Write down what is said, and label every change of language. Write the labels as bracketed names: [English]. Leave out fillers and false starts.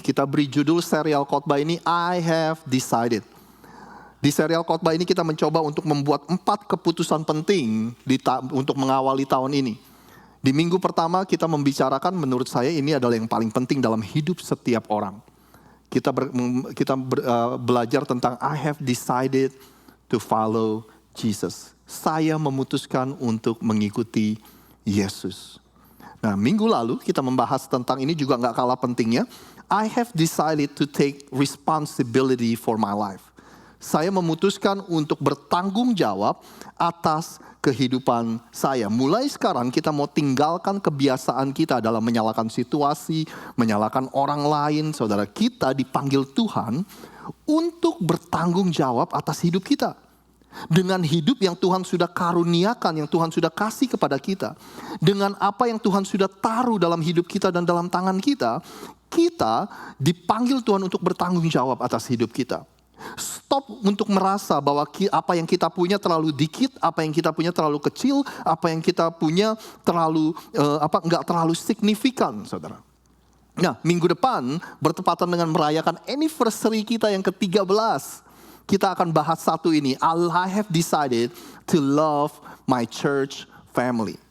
[Indonesian] Kita beri judul serial khotbah ini, [English] I Have Decided. [Indonesian] Di serial khotbah ini kita mencoba untuk membuat 4 keputusan penting untuk mengawali tahun ini. Di minggu pertama kita membicarakan, menurut saya ini adalah yang paling penting dalam hidup setiap orang. Kita belajar tentang [English] I have decided to follow Jesus. [Indonesian] Saya memutuskan untuk mengikuti Yesus. Nah, minggu lalu kita membahas tentang ini juga gak kalah pentingnya. [English] I have decided to take responsibility for my life. [Indonesian] Saya memutuskan untuk bertanggung jawab atas kehidupan saya. Mulai sekarang kita mau tinggalkan kebiasaan kita dalam menyalahkan situasi, menyalahkan orang lain. Saudara, kita dipanggil Tuhan untuk bertanggung jawab atas hidup kita. Dengan hidup yang Tuhan sudah karuniakan, yang Tuhan sudah kasih kepada kita. Dengan apa yang Tuhan sudah taruh dalam hidup kita dan dalam tangan kita. Kita dipanggil Tuhan untuk bertanggung jawab atas hidup kita. Stop untuk merasa bahwa apa yang kita punya terlalu dikit, apa yang kita punya terlalu kecil, apa yang kita punya terlalu nggak terlalu signifikan, saudara. Nah, minggu depan bertepatan dengan merayakan anniversary kita yang ke-13, kita akan bahas satu ini. [English] I have decided to love my church family.